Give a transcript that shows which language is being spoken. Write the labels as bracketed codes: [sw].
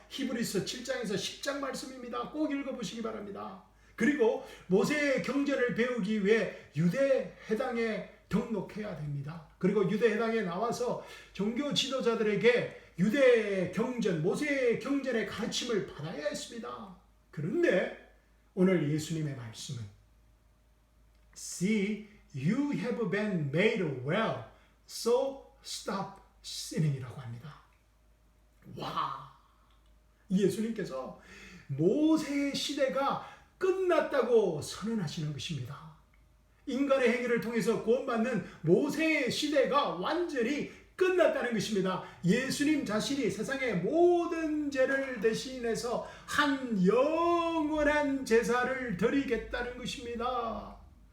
[ko] 히브리서 7장에서 10장 말씀입니다. 꼭 읽어보시기 바랍니다. 그리고 모세의 경전을 배우기 위해 유대 회당에 등록해야 됩니다. 그리고 유대 회당에 나와서 종교 지도자들에게 유대 경전, 모세의 경전의 가르침을 받아야 했습니다. 그런데 오늘 예수님의 말씀은 [en] See, you have been made well, so stop sinning [ko] 이라고 합니다. 와, 예수님께서 모세의 시대가 끝났다고 선언하시는 것입니다. 인간의 행위를 통해서 구원받는 모세의 시대가 완전히 끝났다는 것입니다. 예수님 자신이 세상의 모든 죄를 대신해서 한 영원한 제사를 드리겠다는 것입니다.